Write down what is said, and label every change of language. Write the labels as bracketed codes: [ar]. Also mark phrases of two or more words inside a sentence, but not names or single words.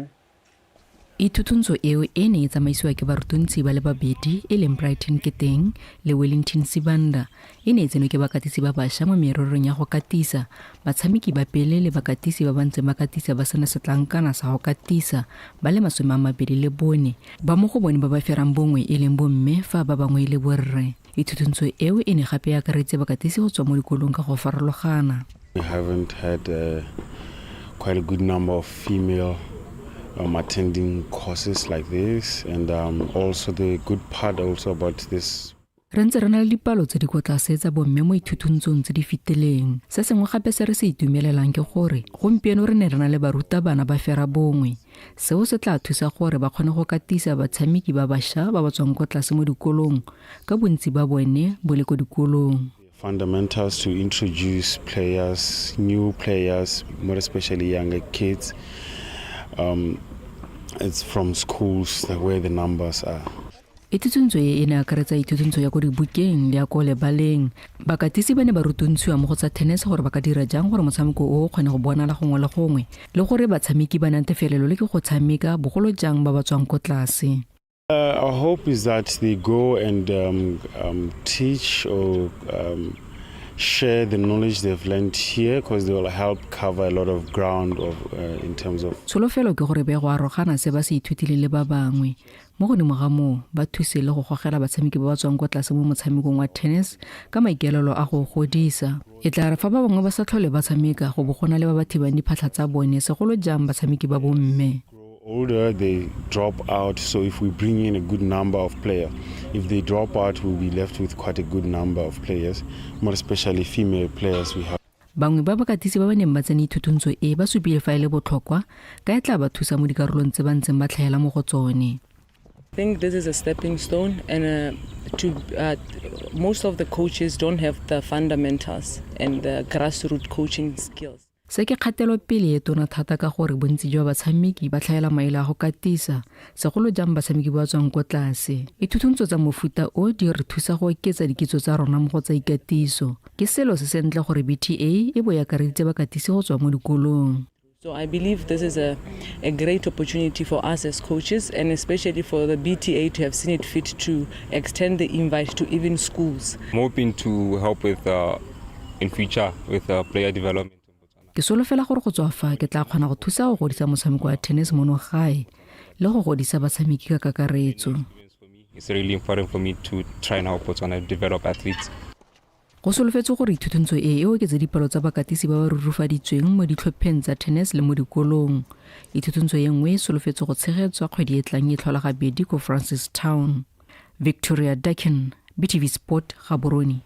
[tn] Itutunzo eo e ne e tsamaisiwa ke barutuntsi ba le babedi e leng Brighton Keteng le Wellington Sibanda e ne e tsenwe ke bakatisi ba bašwa mo mererong ya go katisa batshameki ba pele le bakatisi ba bantse ba katisa ba sena setlankana sa go katisa ba le 24 ba mo go bone ba ba ferang bongwe e leng bomme fa ba bangwe le borre. Itutunzo eo e ne gape ya karetse bakatisi go tswa mo dikolong ka go farologana. [en] We haven't had quite a good number of female attending courses like this, and also the good part also about this. [tn] Re ntse re na le dipalo tse di kwa tlase tsa bomme mo ithutuntsong tse di fetileng. Se sengwe gape se re se itumelelang ke gore gompieno re ne re na le barutabana ba fera bongwe. Seo se tla thusa gore ba kgone go katisa batshameki ba bašwa ba ba tswang kwa tlase mo dikolong ka bontsi ba bone bo le ko dikolong. [en] Fundamentals to introduce players, new players, more especially younger kids. It's from schools where the numbers are. [tn] Itutuntsho e ne akaretsa itutuntsho ya go dibukeng le ya go lebaleng. Bakatisi ba ne ba rutuntshiwa mo go tsa tennis gore ba ka dira jang gore motshameko o kgone go bonala gongwe le gongwe le gore batshameki ba nantefelelo le ke go tshameka bogolo jang ba ba tswang ko tlase. [en] Our hope is that they go and teach or share the knowledge they've learned here because they will help cover a lot of ground in terms of. [tn] Tsholofelo ke gore be go arogana se ba se ithutile le ba bangwe mo godimo ga moo ba thuse le go gogela batshameki ba ba tswang kwa tlase mo motshamekong wa tennis ka maikelelo a go godisa. E tla re fa ba bangwe ba sa tlhole ba tshameka go bo gona le ba ba thibang diphatlha tsa bone segolo jang batshameki ba bomme. [en] Older, they drop out, so if we bring in a good number of players, if they drop out, we'll be left with quite a good number of players, more especially female players we have. [tn] Bangwe ba bakatisi ba ba neng ba tsene ithutuntsho e ba supile fa ile botlhokwa ka e tla ba thusa mo dikarolong tse ba ntseng ba tlhaela mo go tsone. [en] I think this is a stepping stone, and most of the coaches don't have the fundamentals and the grassroots coaching skills. [tn] Se ke kgatelo pele e tona thata ka gore bontsi jwa batshameki ba tlhaela maele a go katisa segolo jang batshameki ba tswang kwa tlase. Ithutuntsho tsa mofuta o di re thusa go oketsa dikitso tsa rona mo go tsa ikatiso. Ke selo se sentle gore BTA e bo ya kareditse bakatisi go tswa mo dikolong. [en] So I believe this is a great opportunity for us as coaches, and especially for the BTA to have seen it fit to extend the invite to even schools. I'm hoping to help with in future with player development. [tn] Ke solofela gore go tswa fa ke tla kgona go thusa go godisa motshameko wa tennis mono gae le go godisa batshameki ka kakaretso. [en] It's really important for me to try and help Botswana develop athletes. [tn] Go solofetse gore ithutantso e oketse dipalo tsa bakatisi ba ba rurufaditsweng mo ditlhopheng tsa tennis le mo dikolong. Ithutantso ye nngwe e solofetse go tshegetswa kgwedi e tlang e tlhola gabedi ko Francistown. Victoria Dakin, BTV Sport, Gaborone.